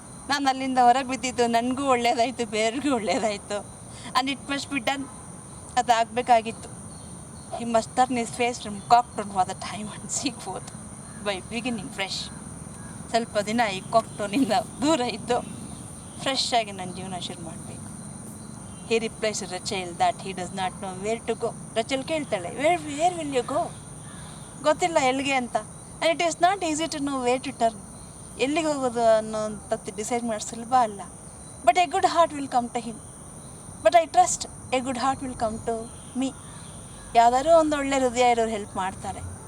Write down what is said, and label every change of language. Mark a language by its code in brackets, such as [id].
[kn] ನಾನು ಅಲ್ಲಿಂದ ಹೊರಗೆ ಬಿದ್ದಿದ್ದು ನನಗೂ ಒಳ್ಳೆಯದಾಯಿತು, ಬೇರೆಗೂ ಒಳ್ಳೆಯದಾಯಿತು. [en] And it must be done. [kn] ಅದಾಗಬೇಕಾಗಿತ್ತು. [en] He must turn his face from Cocktown for the time and seek forth by beginning fresh. [kn] ಸ್ವಲ್ಪ ದಿನ ಈ ಕಾಕ್ಟೌನಿಂದ ದೂರ ಇದ್ದು ಫ್ರೆಶ್ ಆಗಿ ನನ್ನ ಜೀವನ ಶುರು ಮಾಡಬೇಕು. [en] He replies to Rachel that he does not know where to go. Rachel [kn] ಕೇಳ್ತಾಳೆ, [en] where will you go? [kn] ಗೊತ್ತಿಲ್ಲ ಎಲ್ಲಿಗೆ ಅಂತ. [en] And it is not easy to know where to turn. [kn] ಎಲ್ಲಿಗೆ ಹೋಗೋದು ಅನ್ನೋಂಥದ್ದು ಡಿಸೈಡ್ ಮಾಡಿ ಸುಲಭ ಅಲ್ಲ. [en] But a good heart will come to him. But I trust a good heart will come to me. [kn] ಯಾವುದಾದ್ರೂ ಒಂದು ಒಳ್ಳೆ ಹೃದಯ ಇರೋರು ಹೆಲ್ಪ್ ಮಾಡ್ತಾರೆ.